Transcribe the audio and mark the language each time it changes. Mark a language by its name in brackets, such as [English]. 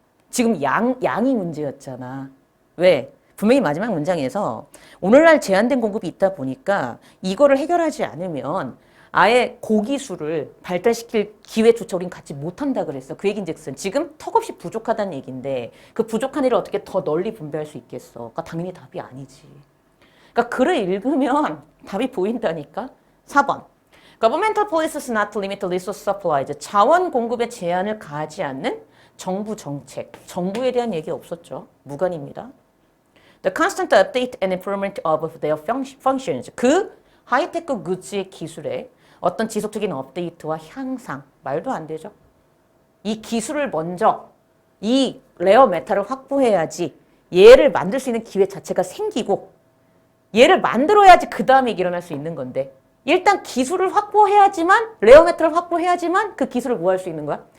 [Korean] 지금 양이 문제였잖아. 왜? 분명히 마지막 문장에서 오늘날 제한된 공급이 있다 보니까 이거를 해결하지 않으면 아예 고기술을 발달시킬 기회조차 우린 갖지 못한다 그랬어. 그 얘기인즉슨 지금 턱없이 부족하다는 얘기인데 그 부족한 일을 어떻게 더 널리 분배할 수 있겠어. 그러니까 당연히 답이 아니지. 그러니까 글을 읽으면 답이 보인다니까. 4번. [English] Governmental policies not to limit resource supplies. [Korean] 자원 공급에 제한을 가하지 않는 정부 정책, 정부에 대한 얘기 없었죠. 무관입니다. [English] The constant update and improvement of their functions. [Korean] 그 하이테크 굿즈의 기술에 어떤 지속적인 업데이트와 향상. 말도 안 되죠. 이 기술을 먼저 이 레어 메탈을 확보해야지 얘를 만들 수 있는 기회 자체가 생기고 얘를 만들어야지 그 다음에 일어날 수 있는 건데 일단 기술을 확보해야지만 레어 메탈을 확보해야지만 그 기술을 뭐 할 수 있는 거야?